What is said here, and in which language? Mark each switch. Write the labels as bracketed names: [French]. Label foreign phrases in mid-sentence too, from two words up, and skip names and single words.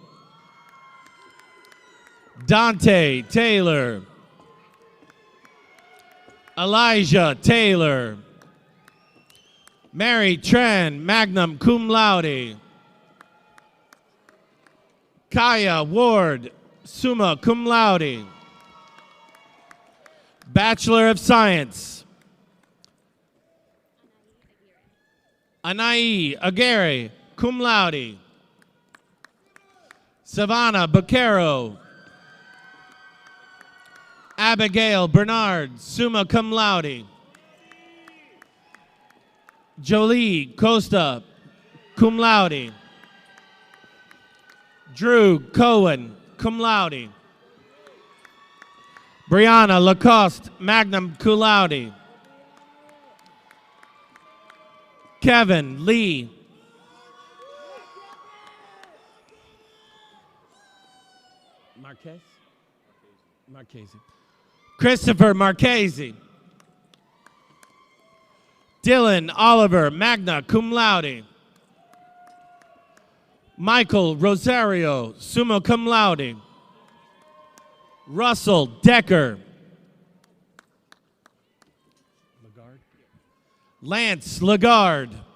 [English] Dante Taylor. Elijah Taylor. Mary Tran, [Latin] magna cum laude. [English] Kaya Ward, [Latin] summa cum laude. [English] Bachelor of Science. Anai Aguirre, [Latin] cum laude. [English] Savannah Baquero. Abigail Bernard, [Latin] summa cum laude. [English] Jolie Costa, [Latin] cum laude. [English] Drew Cohen, [Latin] cum laude. [English] Brianna Lacoste, [Latin] magna cum laude. [English] Kevin Lee. Marchese. Christopher Marchese. Dylan Oliver, [Latin] magna cum laude. [English] Michael Rosario, [Latin] summa cum laude. [English] Russell Decker. Lance Lagarde.